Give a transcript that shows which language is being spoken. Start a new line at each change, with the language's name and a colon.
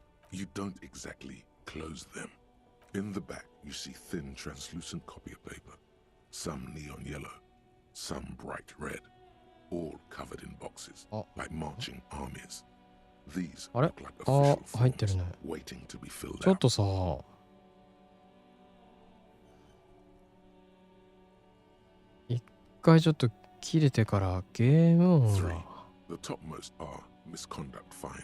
English: You don't exactly close them. In the back, you see thin, translucent copy of paper. Some neon yellow, some bright red. All covered in boxes, like marching armies. These look like official forms waiting to be filled out.
Japanese: ちょっとさ、一回ちょっと切れてからゲーム音が
English: The topmost are misconduct fines.